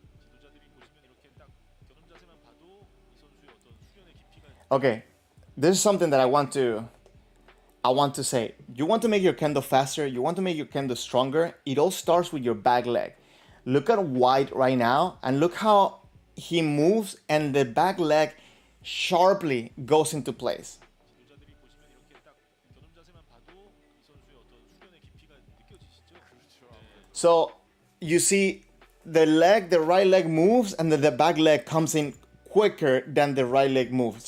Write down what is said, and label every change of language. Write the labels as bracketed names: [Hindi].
[Korean] 지도자들이 보시면 이렇게 딱 겨눈 자세만 봐도 이 선수의 어떤 수련의 깊이가 [English] Okay, this is something that I want to say. You want to make your kendo faster, you want to make your kendo stronger. It all starts with your back leg. Look at White right now and look how he moves and the back leg sharply goes into place. [Korean] 지도자들이 보시면 이렇게 딱 겨눈 자세만 봐도 이 선수의 어떤 수련의 깊이가 느껴지시죠? 그렇죠. [English] So you see the right leg moves and then the back leg comes in quicker than the right leg moves.